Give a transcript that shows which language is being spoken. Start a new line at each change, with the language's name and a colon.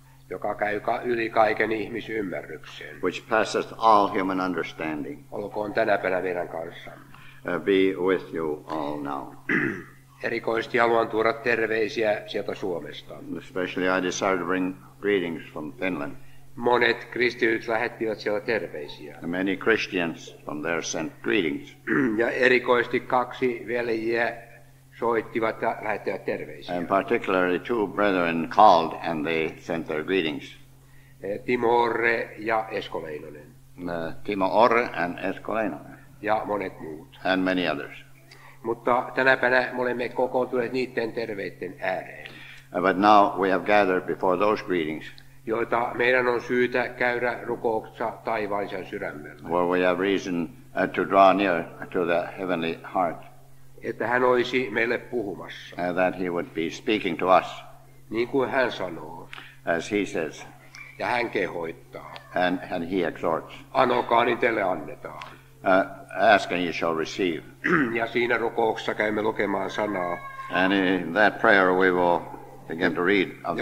Finnish: joka käy yli kaiken ihmisymmärryksen,
English: which passeth all human understanding,
Finnish: olkoon tänäpänä meidän kanssamme.
English: be with you all now.
Finnish: Erikoisesti haluan tuoda terveisiä sieltä Suomesta.
English: Especially I desire to bring greetings from Finland.
Finnish: Monet kristityt lähettivät siellä terveisiä.
English: Many Christians from there sent greetings.
Finnish: Ja erikoisesti 2 veljiä soittivat ja lähettivät terveisiä.
English: And particularly 2 brethren called and they sent their greetings.
Finnish: Timo Orre ja Esko Leinonen.
English: Timo Orre and Esko Leinonen.
Finnish: Ja monet muut.
English: And many others.
Finnish: Mutta tänäpänä me olemme kokoontuneet niiden terveiden ääreen.
English: But now we have gathered before those greetings,
Finnish: joita meidän on syytä käydä rukouksessa taivaallisen sydämellä.
English: where we have reason to draw near to the heavenly heart,
Finnish: Että hän olisi meille puhumassa.
English: that he would be speaking to us,
Finnish: Niin kuin hän sanoo.
English: as he says,
Finnish: Ja hän kehoittaa.
English: and he exhorts.
Finnish: Anokaa, niin teille annetaan.
English: Ask and ye shall receive.
Finnish: Ja siinä rukouksessa käymme lukemaan sanaa,
English: And in that prayer we will begin to read of the